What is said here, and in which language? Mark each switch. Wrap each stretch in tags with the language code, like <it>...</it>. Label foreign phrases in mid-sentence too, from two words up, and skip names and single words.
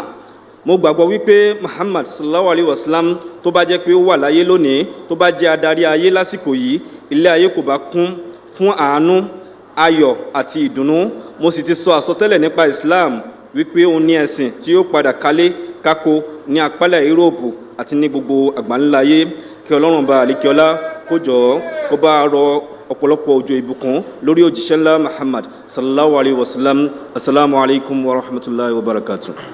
<yo>Mo gbàgbọ́ wípé Muhammad</yo> <ar>صلى الله عليه وسلم</ar> <yo>tó bá jẹ́ pé ó wà láyé lónìí, tó bá jẹ́ adarí ayé lásìkò yìí, ilé ayé kò bá kún fún àánú, ayọ̀ àti ìdùnnú. Mo sì ti sọ àsọtẹ́lẹ̀ nípa Islam wípé òun ní ẹ̀sìn tí yóò padà kálé kákó ní apálẹ̀ Europe àti ní gbogbo àgbáńlá ayé. Kí Ọlọ́run bá àlekèọlá kó jọ̀ọ́ kó bá rọ ọ̀pọ̀lọpọ̀ òjò ìbùkún lórí òjíṣẹ́ ńlá Muhammad</yo> <ar>صلى الله عليه وسلم. السلام عليكم ورحمة الله وبركاته.</ar>